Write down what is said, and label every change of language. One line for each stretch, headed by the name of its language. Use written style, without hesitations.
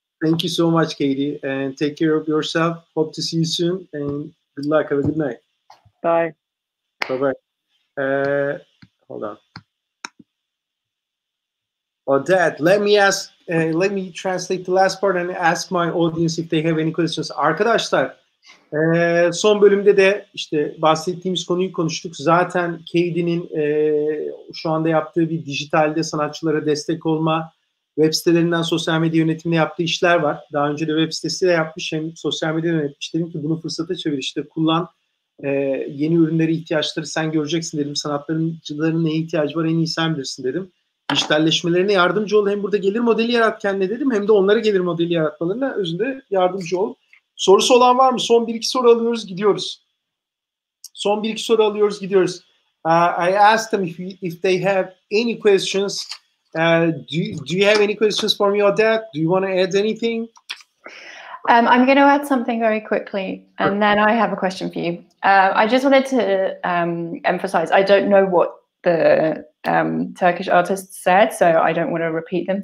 English: Thank you so much, Katie, and take care of yourself. Hope to see you soon, and good luck. Have a good night. Bye. Bye-bye. Hold on. Odette, let me translate the last part and ask my audience if they have any questions.
Turkish: Arkadaşlar, son bölümde de işte bahsettiğimiz konuyu konuştuk. Zaten Katie'nin şu anda yaptığı bir dijitalde sanatçılara destek olma, web sitelerinden sosyal medya yönetimine yaptığı işler var. Daha önce de web sitesi de yapmış, hem sosyal medya yönetmiş. Dedim ki bunu fırsata çevir, işte kullan, yeni ürünleri, ihtiyaçları sen göreceksin dedim. Sanatçıların neye ihtiyacı var en iyi sen bilirsin dedim. Dijitalleşmelerine yardımcı ol. Hem burada gelir modeli yarat kendine dedim, hem de onlara gelir modeli yaratmalarına özünde yardımcı ol. Sorusu olan var mı? Son 1-2 soru alıyoruz, gidiyoruz. Son 1-2 soru alıyoruz, gidiyoruz.
English: I asked them if they have any questions. Do you have any questions for me, Odette? Do you want to add anything? I'm going to add something very quickly, and then I have a question for you. I just wanted to emphasize, I don't know what the Turkish artists said, so I don't want to repeat them.